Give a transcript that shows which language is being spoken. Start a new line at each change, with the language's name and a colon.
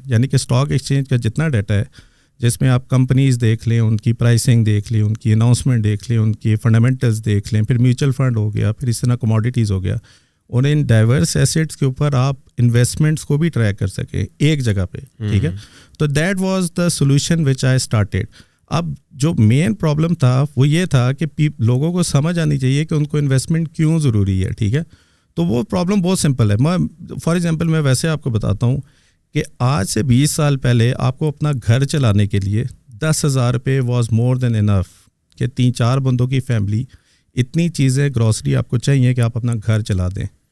Urdu: یعنی کہ stock exchange کا جتنا ڈیٹا ہے, جس میں آپ کمپنیز دیکھ لیں, ان کی پرائسنگ دیکھ لیں, ان کی اناؤنسمنٹ دیکھ لیں, ان کی فنڈامنٹلز دیکھ لیں, پھر میوچل فنڈ ہو گیا, پھر اس طرح کموڈیٹیز ہو گیا, اور ان ڈائیورس ایسٹس کے اوپر آپ انویسٹمنٹس کو بھی ٹریک کر سکیں ایک جگہ پہ, ٹھیک ہے.
English: تو that was the solution which I started.
Urdu: اب جو مین پرابلم تھا وہ یہ تھا کہ لوگوں کو سمجھ آنی چاہیے کہ ان کو انویسٹمنٹ کیوں ضروری ہے, ٹھیک ہے. تو وہ پرابلم بہت سمپل ہے. میں فار ایگزامپل میں ویسے آپ کو بتاتا ہوں کہ آج سے 20 سال پہلے آپ کو اپنا گھر چلانے کے لیے 10,000 روپے
English: was more than enough,
Urdu: کہ 3-4 بندوں کی فیملی اتنی چیزیں گروسری آپ کو چاہیے کہ آپ اپنا گھر چلا دیں.